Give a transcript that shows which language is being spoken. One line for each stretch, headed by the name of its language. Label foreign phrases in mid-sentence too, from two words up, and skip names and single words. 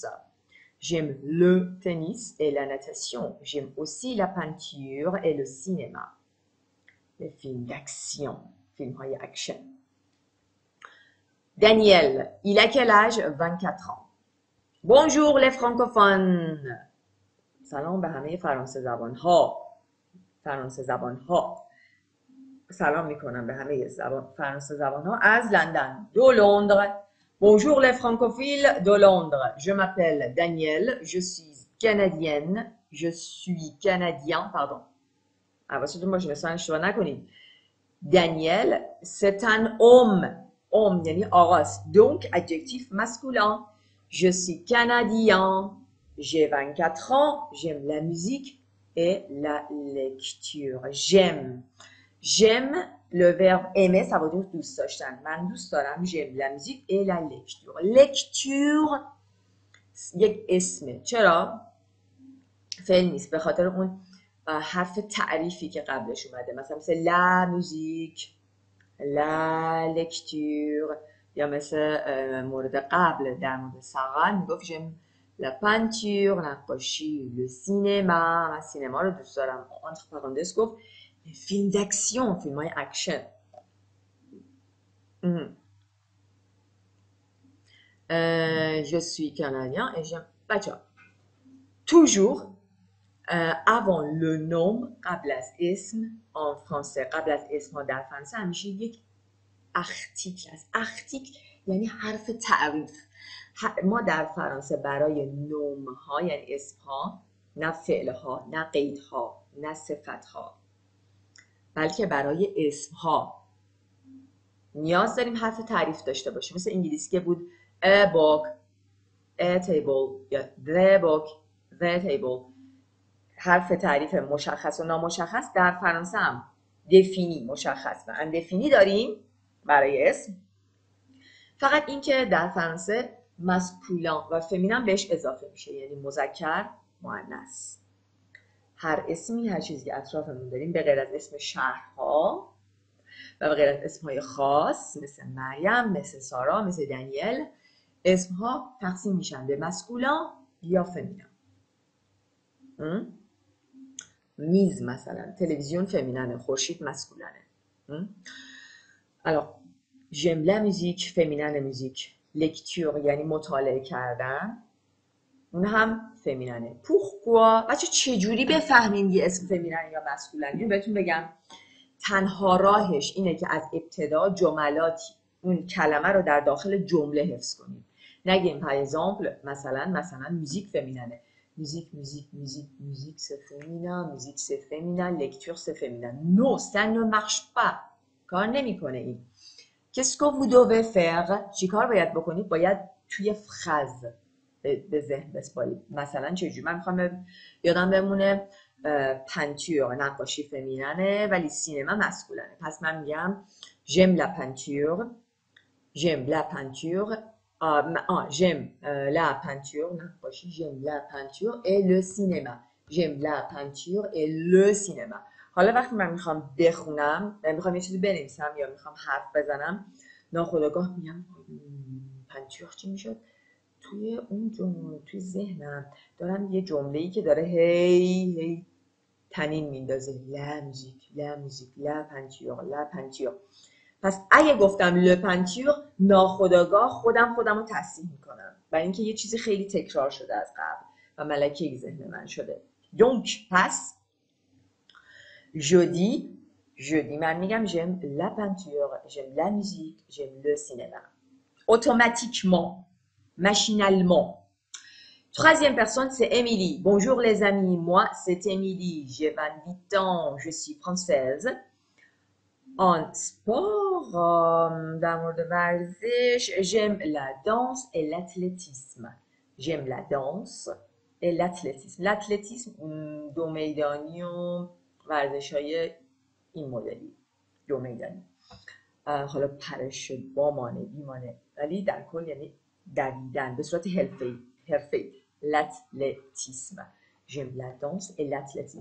French: J'aime le tennis et la natation. J'aime aussi la peinture et le cinéma. Les films d'action. Films action. Daniel, il a quel âge? 24 ans. Bonjour les francophones.
Persian: سلام به همه فرانسه زبان ها. سلام میکنم به همه فرانسه زبان ها از لندن.
French: de Londres. Bonjour les francophiles de Londres. Je m'appelle Daniel, je suis canadien, pardon. moi je me sens
Persian: اشتباه نکنید.
French: Daniel, c'est un homme
Persian: یعنی آقاست.
French: donc adjectif masculin. Je suis canadien, j'ai 24 ans, j'aime la musique et la lecture. J'aime le verbe aimer, ça veut dire
Persian: دوست داشتن. من دوست دارم.
French: j'aime la musique et la lecture.
Persian: lecture یک اسمه. چرا؟ فعل نیست. به خاطر اون حرف تعریفی که قبلش اومده، مثل
French: la musique, la lecture,
Persian: یا مثل مورد قبل در مورد سارا میگفت
French: j'aime la peinture,
Persian: نقاشی،
French: le cinéma,
Persian: من سینما رو دوست دارم.
French: entre parenthèses
Persian: گفت
French: film d'action,
Persian: فیلم های اکشن.
French: Je suis canadien et j'aime بچه‌ها toujours avant le nom
Persian: قبل از اسم
French: en français،
Persian: قبل از اسم ها در فرانسه همیشه یک اختیکل است. اختیکل یعنی حرف تعریف. ما در فرانسه برای نوم ها یعنی اسم ها، نه فعل ها، نه قید ها، نه صفت ها، بلکه برای اسم ها نیاز داریم حرف تعریف داشته باشیم. مثل انگلیسی که بود
English: a book، a table
Persian: یا
English: the book، the table.
Persian: حرف تعریف مشخص و نامشخص. در فرانسه هم دفینی، مشخص و اندفینی داریم برای اسم. فقط این که در فرانسه ماسکولان و فمینن بهش اضافه میشه، یعنی مذکر مؤنث. هر اسمی، هر چیزی که اطرافمون داریم به غیر از اسم شهرها و به غیر از اسمهای خاص مثل مریم، مثل سارا، مثل دنیل، اسمها تقسیم میشن به ماسکولان یا فمینن. میز مثلا، تلویزیون فمیننه، خورشید ماسکولانه.
French: alors j'aime la musique، féminin musique.
Persian: لکتور یعنی مطالعه کردن، اون هم فمیننه. pourquoi بچه چجوری بفهمیم یه اسم فمینن یا ماسکولانه؟ بهتون بگم تنها راهش اینه که از ابتدا جملاتی اون کلمه رو در داخل جمله حفظ کنیم. نگیم
French: par exemple
Persian: مثلا موزیک فمیننه،
French: musique, musique, musique, musique c'est féminin, musique c'est féminin, lecture c'est féminin. Non, ça ne marche pas.
Persian: کار نمیکنه این.
French: Qu'est-ce que vous devez faire؟
Persian: چیکار باید بکنید؟ باید توی فراز به ذهن بسپارید. مثلا چجوری؟ من میخوام یادم بمونه پنتور نقاشی فمیننه ولی سینما مسکولانه. پس من میگم
French: j'aime la peinture، j'aime la peinture، j'aime la peinture نقاشی، j'aime la peinture et le cinéma، j'aime la peinture et le cinéma.
Persian: حالا وقتی من میخوام بخونم، میخوام یه چیزی بنویسم یا میخوام حرف بزنم، ناخودآگاه میگم پنتور چی میشد؟ توی اون جمله، توی ذهنم دارم یه جمله‌ای که داره هی تنین میندازه،
French: la musique, la musique, la peinture, la peinture.
Persian: پس اگه گفتم
French: le peinture,
Persian: ناخودآگاه خودم رو تصحیح میکنم، برای اینکه یه چیزی خیلی تکرار شده از قبل و ملکه ذهن من شده.
French: donc پس jeudi
Persian: من میگم
French: j'aime la peinture، j'aime la musique، j'aime le cinéma. automatiquement، machinalement. Troisième personne, c'est Émilie. Bonjour les amis, moi c'est Émilie, j'ai 28 ans, je suis française. En sport،
Persian: در مورد ورزش،
French: j'aime la danse et l'athlétisme. J'aime la danse et l'athlétisme.
Persian: l'athlétisme دو میدانی و ورزش های این مدلی، دو میدانی. حالا پرش بامانه بیمانه، ولی در کل یعنی دویدن به صورت حرفه‌ای.
French: l'athlétisme. j'aime la danse et l'athlétisme.